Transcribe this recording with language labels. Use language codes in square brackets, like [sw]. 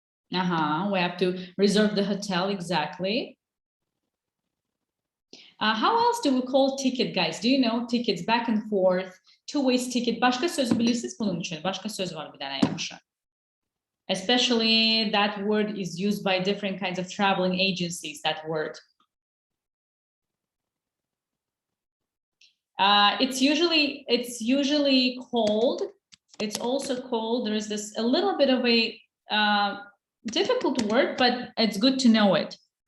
[en] We have to reserve the hotel, exactly. How else do we call ticket, guys? Do you know tickets back and forth, two-way ticket? [tr] Başka sözü bilirsiniz bunun için. Başka söz var bir tane yapmışım. [en] Especially that word is used by different kinds of traveling agencies, that word. It's usually called, it's also called, there's this a little bit of a difficult word, but it's good to know it.